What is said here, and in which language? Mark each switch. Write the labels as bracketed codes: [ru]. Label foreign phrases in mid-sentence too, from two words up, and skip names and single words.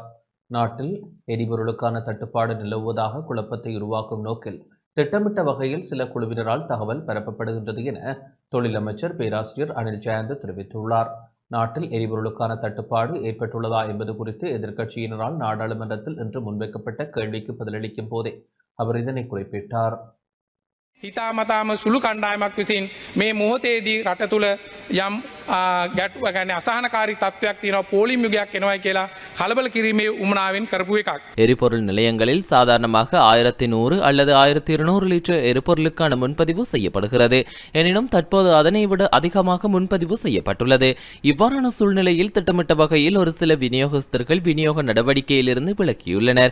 [ta] நாட்டில் எரிபொருளுக்கான தட்டுப்பாடு நிலவுவதாக குழப்பத்தை உருவாக்கும் நோக்கில் திட்டமிட்ட வகையில் சில குழுவினரால் தகவல் பரப்பப்படுகின்றது என தொழிலமைச்சர் பேராசிரியர் அனில் ஜெயந்தா தெரிவித்துள்ளார். நாட்டில் எரிபொருளுக்கான தட்டுப்பாடு ஏற்பட்டுள்ளதா என்பது குறித்து எதிர்க்கட்சியினரால் நாடாளுமன்றத்தில் இன்று முன்வைக்கப்பட்ட கேள்விக்கு பதிலளிக்கும் போதே அவர் இதனை குறிப்பிட்டார். [si] හිතාමතාම සුළු කණ්ඩායමක් විසින් මේ මොහොතේදී රට තුළ යම් ගැටුව ගැන අසහනකාරී තත්ත්වයක් තියෙනවා, පෝලිම් යුගයක් එනවායි කියලා කලබල කිරීමේ උමනාවෙන් කරපු එකක්. [ta] எரிபொருள் நிலையங்களில் சாதாரணமாக 1100 அல்லது 1200 லிட்டர் எரிபொருளுக்கான முன்பதிவு செய்யப்படுகிறது. எனினும் தற்போது அதனை விட அதிகமாக முன்பதிவு செய்யப்பட்டுள்ளது. இவ்வாறான சூழ்நிலையில் திட்டமிட்ட வகையில் ஒரு சில விநியோகஸ்தர்கள் விநியோக நடவடிக்கையிலிருந்து விலக்கியுள்ளனர்.